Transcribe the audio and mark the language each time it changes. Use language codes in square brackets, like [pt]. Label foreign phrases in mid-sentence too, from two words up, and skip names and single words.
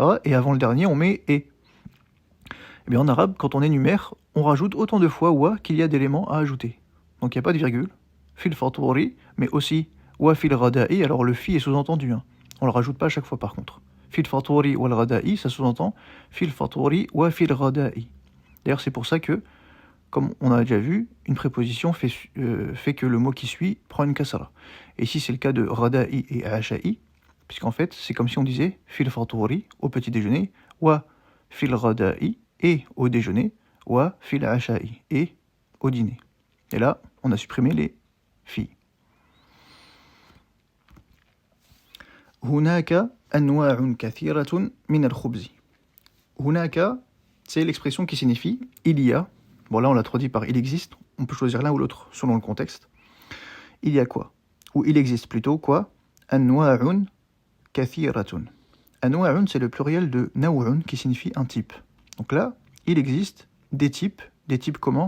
[fr] Et avant le dernier, on met et. Et bien en arabe, quand on énumère, on rajoute autant de fois wa qu'il y a d'éléments à ajouter. Donc il n'y a pas de virgule, [ar] في الفطور, [fr] mais aussi [ar] وفي الغداء. [fr] Alors le fi est sous-entendu, hein. On le rajoute pas à chaque fois par contre. [ar] في الفطور والغداء, [fr] ça sous-entend [ar] في الفطور وفي الغداء. [fr] D'ailleurs, c'est pour ça que, comme on a déjà vu, une préposition fait que le mot qui suit prend une kasra. Et ici, c'est le cas de rada'i et asha'i, puisqu'en fait, c'est comme si on disait [ar] في الفطور [fr] au petit déjeuner, [ar] وفي الغداء [fr] et au déjeuner, [ar] وفي العشاء [fr] et au dîner. Et là, on a supprimé les filles. [ar] هناك أنواع كثيرة من الخبز. [fr] Hunaka, c'est l'expression qui signifie il y a. Bon, là, on l'a traduit par il existe. On peut choisir l'un ou l'autre selon le contexte. Il y a quoi? Ou il existe plutôt quoi? [ar] أنواع كثيرة. [fr] Anwa'un, c'est le pluriel de naw'un qui signifie un type. Donc là, il existe des types comment?